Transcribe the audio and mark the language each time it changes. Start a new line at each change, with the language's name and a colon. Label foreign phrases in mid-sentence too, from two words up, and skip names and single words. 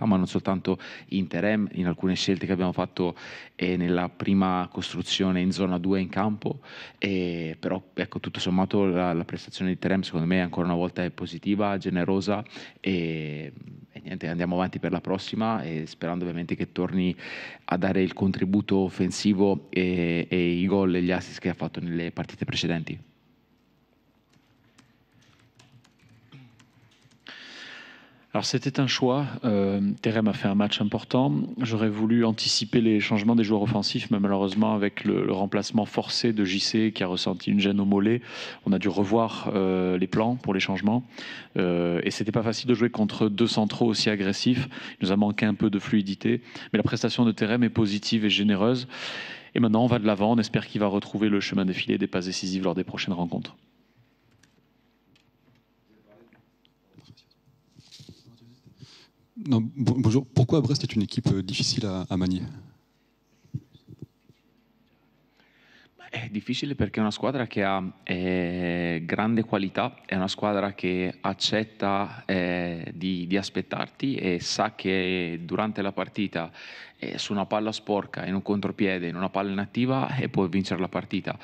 Italian: ma non soltanto in Terem, in alcune scelte che abbiamo fatto nella prima costruzione in zona 2 in campo, però ecco, tutto sommato la prestazione di Terem secondo me ancora una volta è positiva, generosa e niente, andiamo avanti per la prossima e sperando ovviamente che torni a dare il contributo offensivo e i gol e gli assist che ha fatto nelle partite precedenti.
French: Alors c'était un choix, Terem a fait un match important, j'aurais voulu anticiper les changements des joueurs offensifs, mais malheureusement avec le remplacement forcé de JC qui a ressenti une gêne au mollet, on a dû revoir les plans pour les changements, et c'était pas facile de jouer contre 2 centraux aussi agressifs, il nous a manqué un peu de fluidité, mais la prestation de Terem est positive et généreuse, et maintenant on va de l'avant, on espère qu'il va retrouver le chemin défilé des passes décisives lors des prochaines rencontres. Non, bonjour. Pourquoi Brest est une équipe difficile à manier?
Italian: È difficile perché è una squadra che ha grande qualità, è una squadra che accetta di aspettarti e sa che durante la partita su una palla sporca, in un contropiede, in una palla inattiva può vincere la partita.